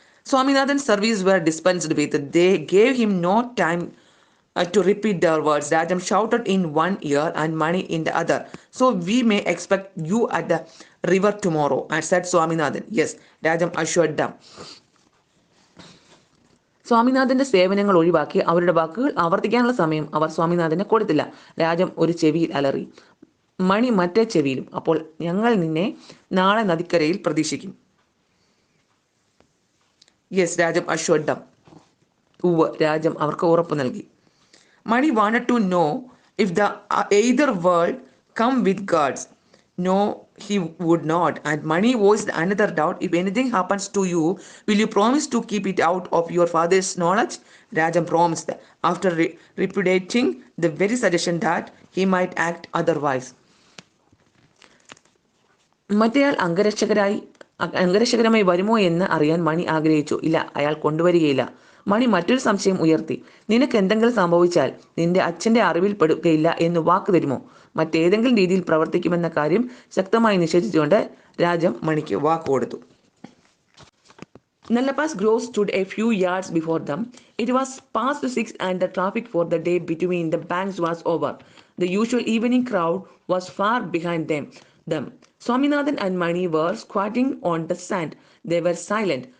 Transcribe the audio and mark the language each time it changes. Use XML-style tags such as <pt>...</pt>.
<en>Swaminathan's services were dispensed with. They gave him no time to repeat their words. Rajam shouted in one ear and Mani in the other, "So we may expect you at the river tomorrow," said Swaminathan. "Yes," Rajam assured them.</en> <ml>സ്വാമിനാഥന്റെ സേവനങ്ങൾ ഒഴിവാക്കി അവരുടെ വാക്കുകൾ ആവർത്തിക്കാനുള്ള സമയം അവർ സ്വാമിനാഥന് കൊടുത്തില്ല. രാജം ഒരു ചെവിയിൽ അലറി, മണി മറ്റേ ചെവിയിലും. "അപ്പോൾ ഞങ്ങൾ നിന്നെ നാളെ നദിക്കരയിൽ പ്രതീക്ഷിക്കും."</ml> <en>"Yes," Rajam assured them.</en> <ml>ഉവ്വ്, രാജം അവർക്ക് ഉറപ്പു നൽകി.</ml> <en>Mani wanted to know if the either would come with guards. No, he would not. And Mani voiced another doubt. "If anything happens to you, will you promise to keep it out of your father's knowledge?" Rajam promised, after repudiating the very suggestion that he might act otherwise.</en> <ml>മറ്റേയാൾ അംഗരക്ഷകരമായി വരുമോ എന്ന് അറിയാൻ മണി ആഗ്രഹിച്ചു. "ഇല്ല, അയാൾ കൊണ്ടുവരികയില്ല." മണി മറ്റൊരു സംശയം ഉയർത്തി. "നിനക്ക് എന്തെങ്കിലും സംഭവിച്ചാൽ നിന്റെ അച്ഛന്റെ അറിവിൽപ്പെടുകയില്ല എന്ന് വാക്ക് തരുമോ?" മറ്റേതെങ്കിലും രീതിയിൽ പ്രവർത്തിക്കുമെന്ന കാര്യം ശക്തമായി നിഷേധിച്ചുകൊണ്ട് രാജം മണിക്ക് വാക്കുകൊടുത്തു.</ml> <en>Nalapa's Grove stood a few yards before them. It was past 6 and the traffic for the day between the banks was over. The usual evening crowd was far behind them. Swaminathan and Mani were squatting on the sand. They were silent.</en>